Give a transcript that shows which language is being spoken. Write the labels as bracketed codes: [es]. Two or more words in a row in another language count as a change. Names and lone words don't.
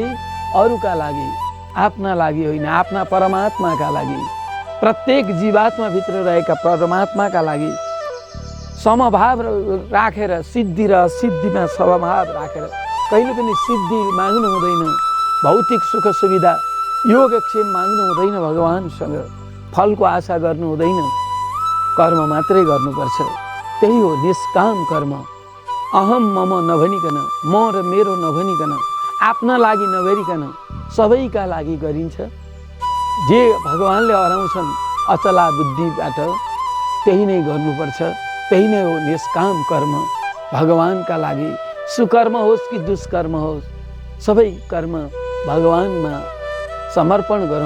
[ne] अरूका लागि, आफ्ना लागि होइन, आफ्ना परमात्माका लागि, प्रत्येक जीवात्माभित्र रहेका परमात्माका लागि समभाव राखेर, सिद्धि र असिद्धिमा समभाव राखेर कहिले पनि सिद्धि माग्नु हुँदैन, भौतिक सुख सुविधा योगक्षेम माग्नु हुँदैन, भगवानसँग फलको आशा गर्नु हुँदैन, कर्म मात्रै गर्नुपर्छ। त्यही हो निष्काम कर्म। [sa] अहम मम [ne] नभनिकन, म र मेरो नभनिकन, आफ्ना लागि नगरिकन सबैका लागि गरिन्छ। जे भगवानले हराउँछन् अचला बुद्धिबाट त्यही नै गर्नुपर्छ। त्यही नै हो निष्काम कर्म। भगवानका लागि सुकर्म होस् कि दुष्कर्म होस्, सबै कर्म भगवानमा समर्पण गरौँ।